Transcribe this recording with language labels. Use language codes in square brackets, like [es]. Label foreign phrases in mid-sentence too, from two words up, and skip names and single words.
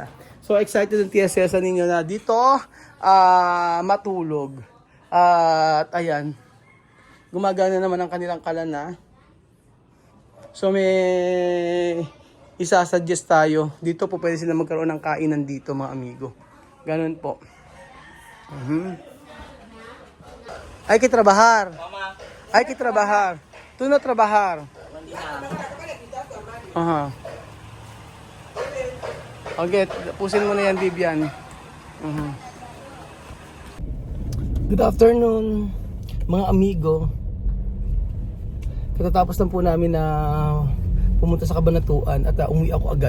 [en] So excited [tl] ang Tia Cesa ninyo na dito matulog. At ayan, gumagana naman ang kanilang kalana. So may isasuggest tayo. Dito po pwede sila magkaroon ng kainan dito mga amigo. Ganun po. [es] Hay que trabajar. Hay que trabajar. Tú no trabajar. [tl] Okay, pusin mo na yan, Bibian. [en] Good afternoon, [tl] mga amigo. Katatapos lang po namin na pumunta sa Kabanatuan at umuwi ako agad.